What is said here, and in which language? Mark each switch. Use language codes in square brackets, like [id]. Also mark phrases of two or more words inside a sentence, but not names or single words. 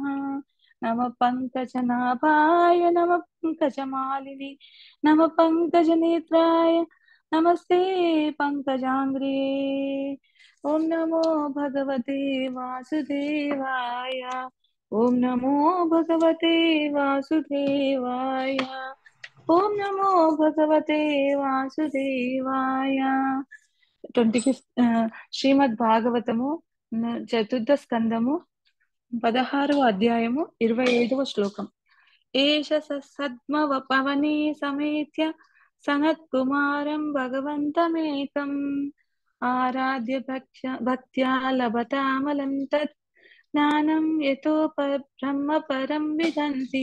[sa] नमः पङ्कजनाभाय नमः पङ्कजमालिनि नमः पङ्कजनेत्राय नमस्ते पङ्कजाङ्ग्रे। ॐ नमो भगवते वासुदेवाय। ॐ नमो भगवते वासुदेवाय। ओम नमो भगवते वासुदेवाय। [te] 25 శ్రీమద్ భాగవతము చతుర్థ స్కందము 16వ అధ్యాయము 25వ శ్లోకం. [sa] ఏష సద్మవపవనే సమేత్య సనత్ కుమారం భగవంతమేకం ఆరాధ్య భక్త్యా లభతామలం తత్ జ్ఞానం యతో బ్రహ్మ పరం విదంతి.